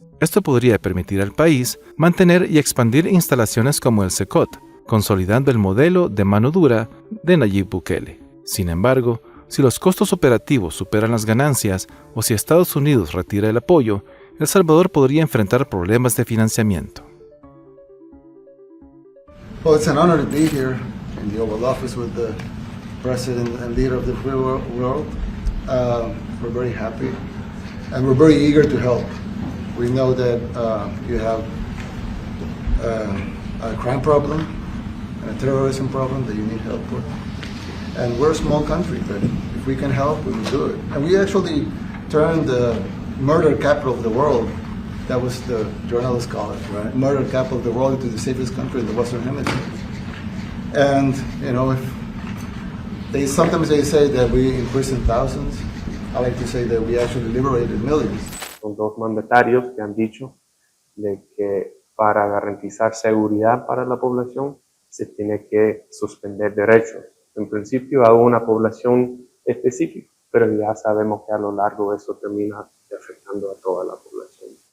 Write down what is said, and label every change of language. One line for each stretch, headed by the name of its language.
Spanish: Esto podría permitir al país mantener y expandir instalaciones como el SECOT, consolidando el modelo de mano dura de Nayib Bukele. Sin embargo, si los costos operativos superan las ganancias o si Estados Unidos retira el apoyo, El Salvador podría enfrentar problemas de financiamiento.
English: Well, it's an honor to be here in the Oval Office with the President and leader of the free world. We're very happy and we're very eager to help. We know that you have a crime problem and a terrorism problem that you need help with. And we're a small country, but if we can help, we will do it. And we actually turned the murder capital of the world, that was the journalists call it, right? Murder capital of the world, into the safest country in the Western Hemisphere. And, you know, sometimes they say that we imprisoned thousands. I like to say that we actually liberated millions.
Spanish: Son dos mandatarios que han dicho de que para garantizar seguridad para la población se tiene que suspender derechos. En principio a una población específica, pero ya sabemos que a lo largo eso termina afectando a toda la población.